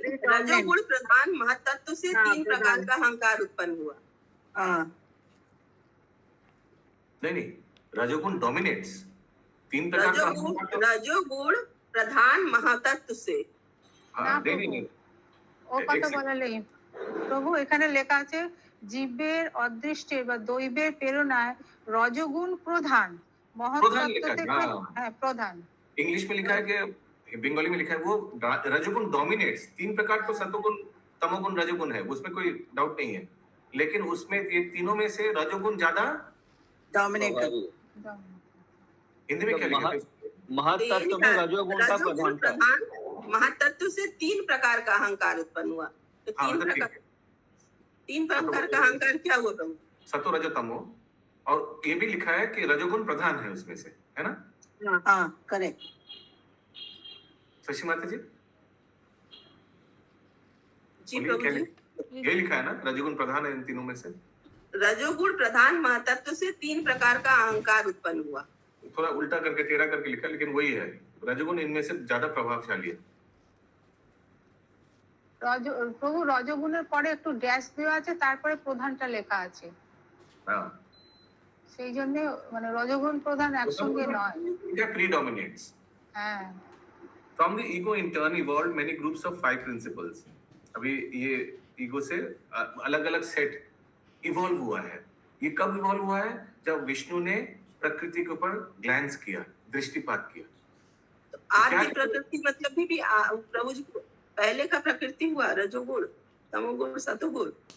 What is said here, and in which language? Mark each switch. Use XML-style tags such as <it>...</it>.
<hi>रजोगुण प्रधान महतत्व से 3 प्रकार का अहंकार उत्पन्न हुआ। नहीं रजोगुण डोमिनेट्स 3 प्रकार का रजोगुण प्रधान महतत्व से। नहीं</hi> <bn>ও কথা বলালেই প্রভু এখানে লেখা আছে জীবের অদৃষ্টের বা দৈবের প্রেরণায় রজগুণ প্রধান মহত্তত্ত্ব থেকে। হ্যাঁ প্রধান।</bn> <hi>इंग्लिश में लिखा है कि बंगाली में लिखा है वो रजोगुण डोमिनेट्स। 3 प्रकार तो सतोगुण तमोगुण रजोगुण है, उसमें कोई डाउट नहीं है, लेकिन उसमें ये तीनों में से रजोगुण ज्यादा डोमिनेट कर। हिंदी में क्या लिखा है? महातत्व में रजोगुण का प्रधानता। महातत्व से 3 प्रकार का अहंकार उत्पन्न हुआ। तो 3 प्रकार का अहंकार क्या हुआ प्रभु? सतो रजो तमो, और ये भी लिखा है कि रजोगुण प्रधान है उसमें से, है ना? हाँ करेक्ट। शशि माता जी जी प्रभु जी, ये लिखा है ना रजोगुण प्रधान है इन तीनों में से। रजोगुण प्रधान महतत्व से 3 प्रकार का अहंकार उत्पन्न हुआ। थोड़ा उल्टा करके टेढ़ा करके लिखा, लेकिन वही है, रजोगुण इनमें से ज्यादा प्रभावशाली है।</hi> <bn>প্রভু রজগুণের পরে একটু ড্যাশ দেওয়া আছে, তারপরে প্রধানটা লেখা আছে,</bn> <hi>हाँ</hi> <bn>সেই জন্য মানে রজগুণ প্রধান একসঙ্গে নয়।</bn> <en>it predominates।</en> <bn>হ্যাঁ।</bn> <en>From the ego in turn evolved many groups of 5 principles।</en> <hi>अभी ये ईगो से अलग-अलग सेट इवॉल्व हुआ है। ये कब इवॉल्व हुआ है? जब विष्णु ने प्रकृति के ऊपर ग्लैंस किया, दृष्टिपात किया। तो आदि प्रकृति मतलब भी प्रभु जी पहले का प्रकृति हुआ, रजोगुण तमोगुण सतोगुण।</hi>